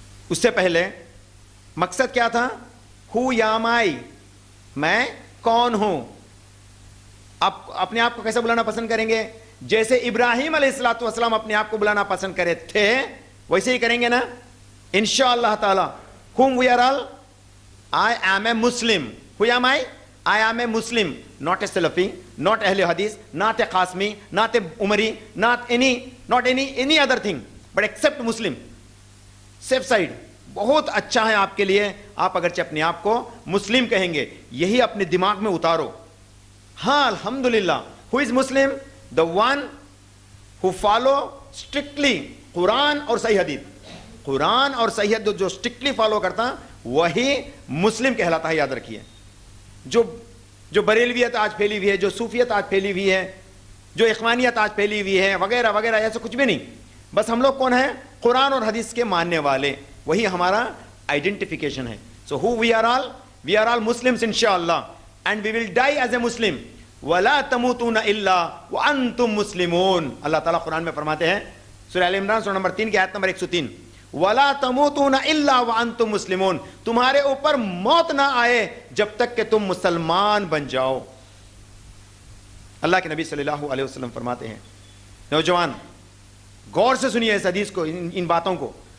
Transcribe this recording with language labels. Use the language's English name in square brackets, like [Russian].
[Urdu] اس سے پہلے مقصد کیا تھا؟ ہو یا مائی, میں کون ہوں. آپ اپنے آپ کو کیسے بلانا پسند کریں گے؟ جیسے ابراہیم علیہ الصلوۃ والسلام اپنے آپ کو بلانا پسند کرے تھے ویسے ہی کریں گے نا انشاءاللہ تعالی. [English] whom we are all, I am a Muslim. Who am I? I am a Muslim, not a Salafi, not Ahl Hadith, not a Qasmi, not a Umari, not any other thing, but except Muslim. Safe side. [Urdu] بہت اچھا ہے آپ کے لیے, آپ اگرچہ اپنے آپ کو مسلم کہیں گے, یہی اپنے دماغ میں اتارو. ہاں الحمدللہ. [English] Who is Muslim? The one who follow strictly [Urdu] قرآن اور صحیح حدیث. قرآن اور صحیح حدیث جو [English] strictly follow [Urdu] کرتا وہی مسلم کہلاتا ہے. یاد رکھیے, جو بریلویت آج پھیلی ہوئی ہے, جو صوفیت آج پھیلی ہوئی ہے, جو اخوانیت آج پھیلی ہوئی ہے وغیرہ وغیرہ, ایسا کچھ بھی نہیں. بس ہم لوگ کون ہیں؟ قرآن اور حدیث کے ماننے والے. وہی ہمارا آئیڈینٹیفیکیشن ہے. [English] So who we are all? We are all Muslims inshallah, and we will die as a Muslim. [Arabic] وَلَا تَمُوتُونَ إِلَّا وَأَنْتُمْ مُسْلِمُونَ. [Urdu] اللہ تعالیٰ قرآن میں فرماتے ہیں سورہ آل عمران سورہ نمبر 3 کی آیت نمبر 103, [Arabic] وَلَا تَمُوتُونَ إِلَّا وَأَنْتُمْ مُسْلِمُونَ. [Urdu] تمہارے اوپر موت نہ آئے جب تک کہ تم مسلمان بن جاؤ. اللہ کے نبی صلی اللہ علیہ وسلم فرماتے ہیں, نوجوان غور سے سنیے اس حدیث کو, ان باتوں کو.